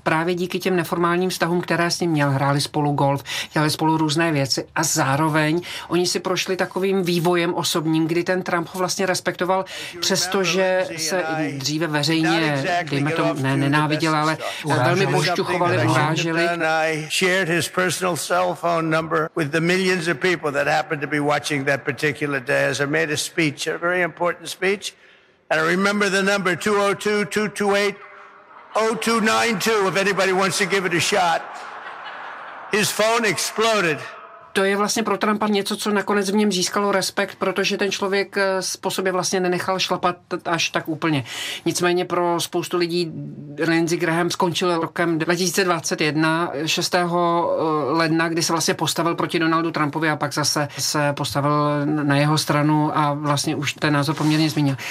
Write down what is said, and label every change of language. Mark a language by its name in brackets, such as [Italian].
[Czech] Právě díky těm neformálním vztahům, které s ním měl, hráli spolu golf, dělali spolu různé věci a zároveň oni si prošli takovým vývojem osobním, kdy ten Trump ho vlastně respektoval, přestože se dříve veřejně, dejme to, ne nenáviděl, ale velmi pošťuchovali urážky. [English] And I shared his personal cell phone number with the millions of people that happened to be watching that particular day as I made a speech, a very important speech. And I remember the number 202-228-0292 if anybody wants to give it a shot. His phone exploded. [Czech] To je vlastně pro Trumpa něco, co nakonec v něm získalo respekt, protože ten člověk po sobě vlastně nenechal šlapat až tak úplně. Nicméně pro spoustu lidí Lindsey Graham skončil rokem 2021, 6. ledna, kdy se vlastně postavil proti Donaldu Trumpovi a pak zase se postavil na jeho stranu a vlastně už ten názor poměrně změnil.